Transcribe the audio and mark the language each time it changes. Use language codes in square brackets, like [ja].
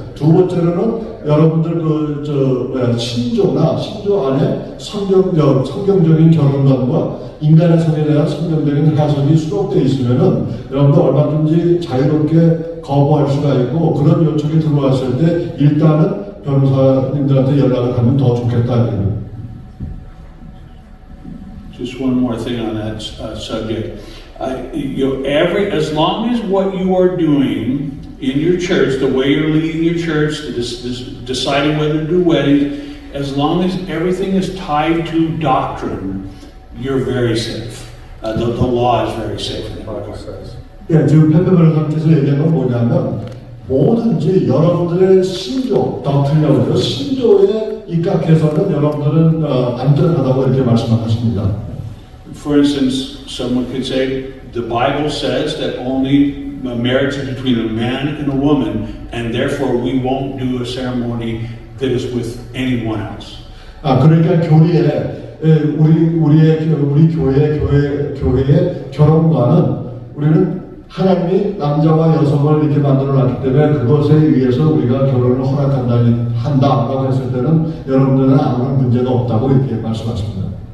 [ko] 두 번째로는 여러분들 신조 안에 성경적인 결혼관과 인간의 성에 대한 성경적인 해석이 수록되어 있으면은 여러분들 얼마든지 자유롭게 거부할 수가 있고 그런 요청이 들어왔을 때 일단은 변호사님들한테 연락을 하면 더 좋겠다. [en] Just one more thing on that subject. As long as what you are doing in your church, the way you're leading your church, deciding whether to do weddings, as long as everything is tied to doctrine, you're very safe. The law is very safe. [ko] 예, 지금 페퍼변호사님께서 얘기한 건 뭐냐면 뭐든지 여러분들의 신조, 덕트린이라고 하죠. 신조에 입각해서는 여러분들은 안전하다고 이렇게 말씀하십니다. [en] For instance, someone could say the Bible says that only marriage is between a man and a woman, and therefore we won't do a ceremony that is with anyone else. [ko] 그러니까 교리에 우리 교회의 결혼관은 우리는 하나님이 남자와 여성을 이렇게 만들어놨기 때문에 그것에 의해서 우리가 결혼을 한다라고 했을 때는 여러분들은 아무런 문제가 없다고 이렇게 말씀하십니다.